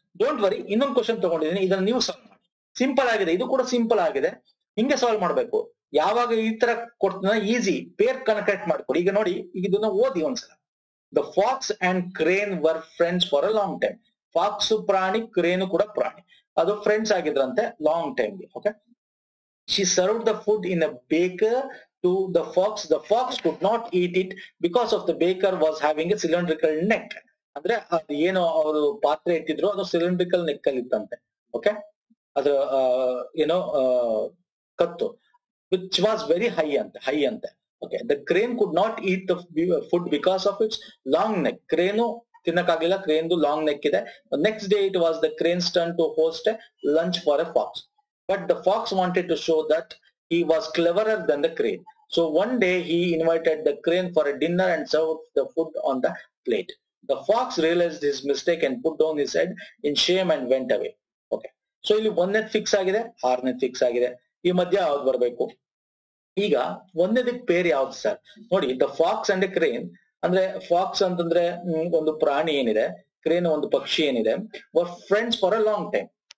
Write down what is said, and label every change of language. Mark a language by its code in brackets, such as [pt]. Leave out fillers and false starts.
[en] don't worry, [kn] ಇನ್ನೊಂದು question ತಗೊಂಡಿದ್ದೀನಿ, ಇದನ್ನ ನೀವು ಸಾಲ್ವ್ ಮಾಡಿ. ಸಿಂಪಲ್ ಆಗಿದೆ, ಇದು ಕೂಡ ಸಿಂಪಲ್ ಆಗಿದೆ. ಹಿಂಗೆ ಸಾಲ್ವ್ ಮಾಡ್ಬೇಕು. ಯಾವಾಗ ಈ ತರ ಕೊಡ್ತಾನ ಈಸಿ ಪೇರ್ ಕನೆಕ್ಟ್ ಮಾಡ್ಕೊಡಿ. ಈಗ ನೋಡಿ, ಈಗ ಇದನ್ನ ಓದಿ ಒಂದ್ಸಲ. [en] The fox and crane were friends for a long time. [kn] Fox ಪ್ರಾಣಿ, ಕ್ರೇನು ಕೂಡ ಪ್ರಾಣಿ, ಅದು ಫ್ರೆಂಡ್ಸ್ ಆಗಿದ್ರಂತೆ ಲಾಂಗ್ ಟೈಮ್ಗೆ. [en] Okay, she served the food in a baker to the fox. The fox could not eat it because of the baker was having a cylindrical neck. [kn] ಅಂದ್ರೆ ಅದು ಏನು ಅವರು ಪಾತ್ರೆ ಇಟ್ಟಿದ್ರು ಅದು ಸಿಲಿಂಡ್ರಿಕಲ್ ನೆಕ್ ಅಲ್ಲಿ ಇತ್ತಂತೆ. ಓಕೆ, ಅದು ಏನೋ ಕತ್ತು, [en] which was very high [kn] ಅಂತೆ. [en] Okay, the crane could not eat the food because of its long neck. [kn] Crane ತಿನ್ನಕ್ಕಾಗಲಿಲ್ಲ, ಕ್ರೇನ್ದು long neck ಇದೆ. [en] Next day it was the crane's turn to host a lunch for a fox. But the fox wanted to show that he was cleverer than the crane. So one day he invited the crane for a dinner and served the food on the plate. The fox realized his mistake and put down his head in shame and went away. [kn] Okay, so ಇಲ್ಲಿ ಒಂದನೇದು fix ಆಗಿದೆ, ಆರನೇದು fix ಆಗಿದೆ. ಈ ಮಧ್ಯ ಯಾವ್ದು ಬರಬೇಕು? ಈಗ ಒಂದನೇದಕ್ಕೆ ಪೇರ್ ಯಾವ್ದು ಸರ್? ನೋಡಿ, [en] the fox and crane [kn] ಅಂದ್ರೆ ಫಾಕ್ಸ್ ಅಂತಂದ್ರೆ ಒಂದು ಪ್ರಾಣಿ ಏನಿದೆ, ಕ್ರೇನ್ ಒಂದು ಪಕ್ಷಿ ಏನಿದೆ, [en] Were friends for a long time.